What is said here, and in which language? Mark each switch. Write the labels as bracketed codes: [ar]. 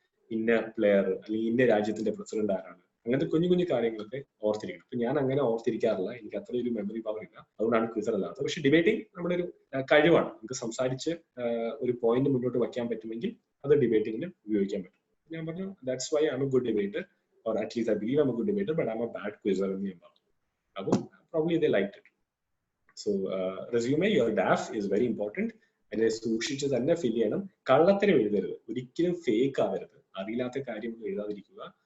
[ml] ഇന്ന പ്ലെയർ അല്ലെങ്കിൽ ഇന്ന രാജ്യത്തിന്റെ പ്രസിഡന്റ് ആരാണ്, അങ്ങനത്തെ കുഞ്ഞു കുഞ്ഞു കാര്യങ്ങളൊക്കെ ഓർത്തിരിക്കണം. അപ്പൊ ഞാൻ അങ്ങനെ ഓർത്തിരിക്കാറില്ല, എനിക്ക് അത്ര ഒരു മെമ്മറി പവർ ഇല്ല, അതുകൊണ്ടാണ് ക്വിസർ അല്ലാത്തത്. പക്ഷെ ഡിബേറ്റിംഗ് നമ്മുടെ ഒരു കഴിവാണ്, നമുക്ക് സംസാരിച്ച് ഒരു പോയിന്റ് മുന്നോട്ട് വയ്ക്കാൻ പറ്റുമെങ്കിൽ അത് ഡിബേറ്റിംഗിന് ഉപയോഗിക്കാൻ പറ്റും. ഞാൻ പറഞ്ഞു [en] that's why I'm a good debater, or at least I believe I'm a good debater, but I'm a bad quizzer [ml] എന്ന് ഞാൻ പറഞ്ഞു. [en] അപ്പോൾ probably they liked it. So resume, your DAF is very important. [ml] അതിനെ സൂക്ഷിച്ച് തന്നെ ഫിൽ ചെയ്യണം. കള്ളത്തരം എഴുതരുത്, ഒരിക്കലും ഫേക്ക് ആവരുത്, അറിയില്ലാത്ത കാര്യങ്ങൾ എഴുതാതിരിക്കുക.